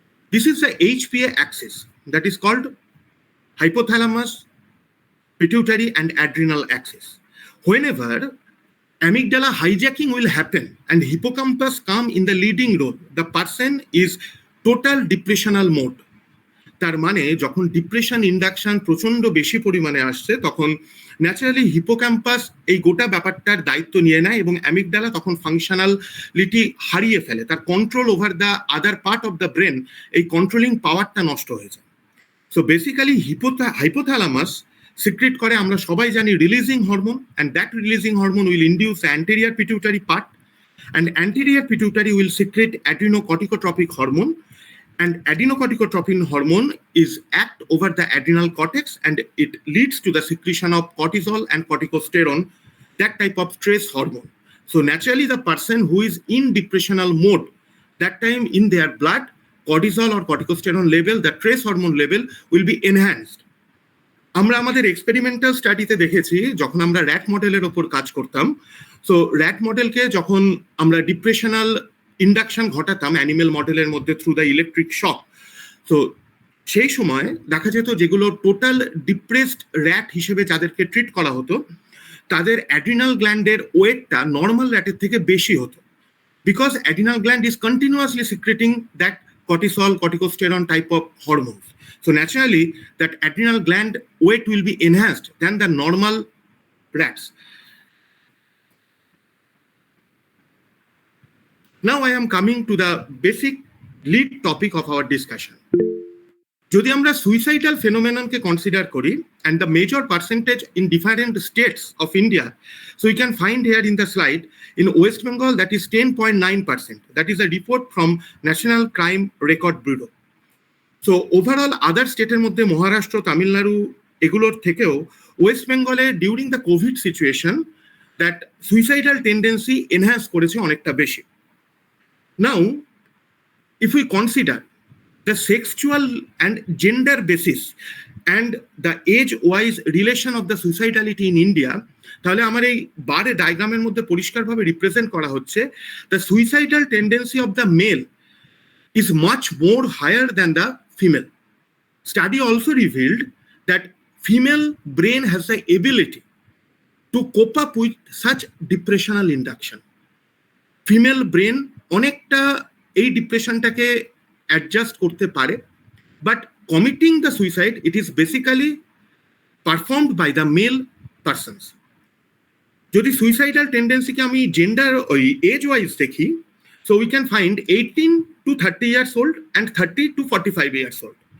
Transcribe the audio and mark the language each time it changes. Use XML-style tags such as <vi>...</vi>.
<en>This is the HPA axis that is called hypothalamus, pituitary and adrenal axis. Whenever amygdala hijacking will happen and hippocampus come in the leading role, the person is total depressional mode.</en> <bn>তার মানে যখন depression induction প্রচন্ড বেশি পরিমাণে আসছে তখন naturally hippocampus এই গোটা ব্যাপারটার দায়িত্ব নিয়ে নেয় এবং অ্যামিগডালা তখন ফাংশনালিটি হারিয়ে ফেলে, তার</bn> <en>control over the other part of the brain,</en> <bn>এই কন্ট্রোলিং পাওয়ারটা নষ্ট হয়ে যায়।</bn> <en>so basically hypothalamus secrete করে,</en> <bn>আমরা সবাই জানি,</bn> <en>Releasing hormone, and that releasing hormone will induce anterior pituitary part, and anterior pituitary will secrete adrenocorticotropic hormone, and adenocorticotropin hormone is act over the adrenal cortex and it leads to the secretion of cortisol and corticosterone, that type of stress hormone. So naturally the person who is in depressional mode, that time in their blood cortisol or corticosterone level, the stress hormone level will be enhanced.</en> <bn>আমরা আমাদের experimental স্টাডিতে দেখেছি যখন আমরা rat মডেলের ওপর কাজ করতাম, so rat মডেলকে যখন আমরা ডিপ্রেশনাল ইন্ডাকশন ঘটাতাম অ্যানিমেল মডেলের মধ্যে থ্রু দ্য ইলেকট্রিক শক, তো সেই সময় দেখা যেত যেগুলো টোটাল ডিপ্রেসড র্যাট হিসেবে যাদেরকে ট্রিট করা হতো তাদের অ্যাড্রিনাল গ্ল্যান্ডের ওয়েটটা নর্মাল র্যাটের থেকে বেশি হতো,</bn> <en>Because adrenal gland is continuously secreting that cortisol, corticosterone type of hormones. So naturally that adrenal gland weight will be enhanced than the normal rats. Now I am coming to the basic lead topic of our discussion.</en> <bn>যদি আমরা suicidal ফেনোমেননকে consider করি</bn> <en>and the major percentage in different states of India, so you can find here in the slide, in West Bengal that is 10.9%. That is a report from National Crime Record Bureau.</en> <bn>So overall other স্টেটের মধ্যে মহারাষ্ট্র, তামিলনাড়ু এগুলোর থেকেও West বেঙ্গলে</bn> <en>during the COVID situation that suicidal tendency enhance</en> <bn>করেছে অনেকটা বেশি।</bn> <en>Now, if we consider the sexual and gender basis and the age-wise relation of the suicidality in India,</en> <bn>তাহলে আমার এই বারে ডায়াগ্রামের মধ্যে পরিষ্কারভাবে রিপ্রেজেন্ট করা হচ্ছে</bn> <en>the suicidal tendency of the male is much more higher than the female. Study also revealed that female brain has the ability to cope up with such depressional induction. Female brain</en> <bn>অনেকটা এই ডিপ্রেশনটাকে adjust করতে পারে,</bn> <en>But committing the suicide it is basically performed by the male persons.</en> <bn>যদি suicidal টেন্ডেন্সিকে আমি gender ওই age wise দেখি,</bn> <en>So we can find 18 to 30 years old and 30 to 45 years old.</en>